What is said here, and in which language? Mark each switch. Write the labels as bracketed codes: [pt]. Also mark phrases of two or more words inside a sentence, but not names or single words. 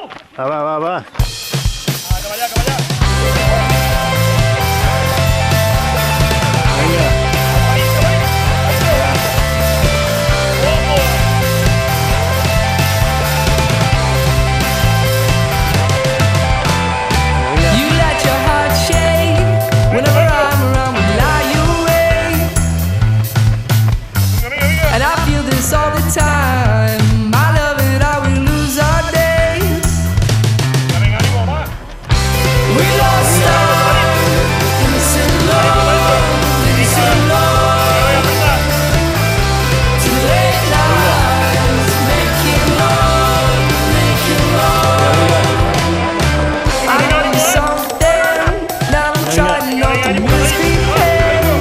[ca] Va. Cap allà, cap allà. Vinga. [en] You let your heart shake whenever I'm around. We lie awake, and I feel this all the time. I love it how we lose our days. [ca] Vinga, ànimo, va. [en] We lost our innocent love to late nights, making love. I need something, now I'm trying not to misbehave.